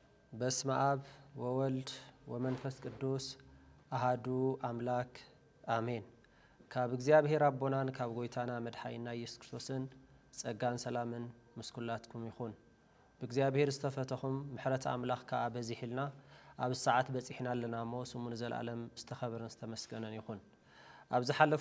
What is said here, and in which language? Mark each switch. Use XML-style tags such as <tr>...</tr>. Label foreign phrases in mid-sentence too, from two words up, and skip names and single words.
<gez>በስመ አብ ወወልድ ወመንፈስ ቅዱስ አሃዱ አምላክ አሜን።</gez> <ti>ካብ እግዚአብሔር አቦናን ካብ ጎይታና መድኃኒና ኢየሱስ ክርስቶስን ጸጋን ሰላምን ምስኩላትኩም ይኹን። በእግዚአብሔር ዝተፈተኹም ምሕረት አምላኽ ከአ በዚሕልና ኣብ ሰዓት በጺሕና ለናሞ ስሙን ዘላለም ዝተኸበረን ዝተመስገነን ይኹን። ኣብ ዝሓለፉ</ti>